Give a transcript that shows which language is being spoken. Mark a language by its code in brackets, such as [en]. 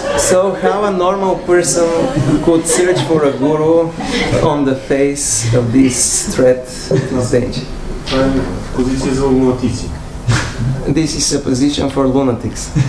[en] So how a normal person could search for a guru on the face of this threat of danger? [bg] Това е позиция за лунатици. [en] This is a position for lunatics.